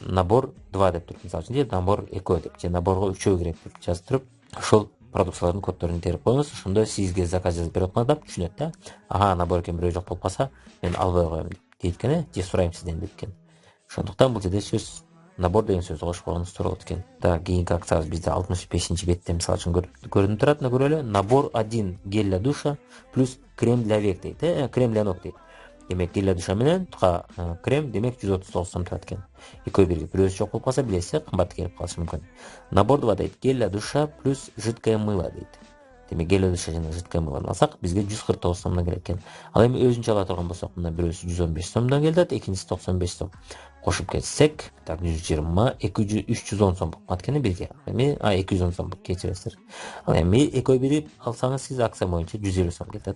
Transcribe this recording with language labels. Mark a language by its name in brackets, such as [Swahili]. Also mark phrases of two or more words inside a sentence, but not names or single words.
[Kyrgyz] Набор 2 деп туруп, мисалы үчүн, же набор 2 деп, же наборго 3 керек деп жазып туруп, ошол продукциялардын коддорун терип коюңуз. Ошондо сизге заказ жазып берип атканда түшүнөт да. Набор экен, бирөө жок болуп калса, мен албай коем дейт экен, же сурайм сизден дейт экен. Ошондуктан бул жерде сөз набор деген сөздү кошуп койгонуңуз туура болот экен. Кийинки акциябыз бизде 65-чи бетте мисалы үчүн көрүнүп турат. Мына көрөлү. [Russian] Набор 1 гель для душа плюс крем для век дейт. Крем для ног [Kyrgyz] дейт. Демек, [Russian] гель для душа [Kyrgyz] менен крем, демек 139 сом турат экен. Экөө бирге, бирөөсү жок болуп калса, билесиз, кымбат келип калышы мүмкүн. Набор 2 дейт. [Russian] Гель для душа плюс жидкое мыло дейт. [Kyrgyz] Демек, [Russian] гель для душа [Kyrgyz] жана [Russian] жидкое мылону [Kyrgyz] алсак, бизге 149 сомдон келет экен. Ал эми өзүнчө ала турган болсок, мына бирөөсү 115 сомдон келет, экинчиси 95 сом. Кошуп кетсек, 120, 310 сом болуп калат экен бирге. Эми 210 сом кечиресиздер. Ал эми экөө бирип алсаңыз, сиз акция боюнча 150 сом кетет.